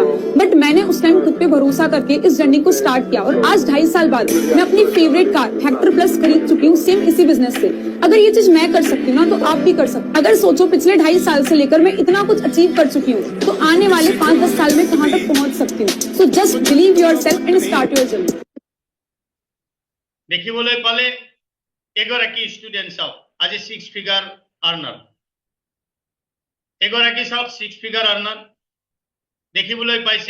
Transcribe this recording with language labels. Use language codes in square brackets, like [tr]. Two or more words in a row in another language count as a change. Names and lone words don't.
[hi] बट मैंने उस टाइम खुद पे भरोसा करके इस जर्नी को स्टार्ट किया और आज 2.5 साल बाद मैं अपनी [en] favourite car [hi] हेक्टर प्लस खरीद चुकी हूँ, सेम इसी बिजनेस से। अगर ये चीज मैं कर सकती हूँ ना, तो आप भी कर सकते। अगर सोचो पिछले 2.5 साल से लेकर मैं इतना कुछ अचीव कर चुकी हूँ, तो आने वाले 5-10 साल में कहाँ तक पहुंच सकती हूँ। [en] so just believe yourself and start your journey. [as] দেখিবলৈ পালে এগৰাকী ষ্টুডেণ্ট চাওক আজি [en] 6 figure earner, [as] এগৰাকী চাওক [en] 6 figure earner [as] দেখিবলৈ পাইছে।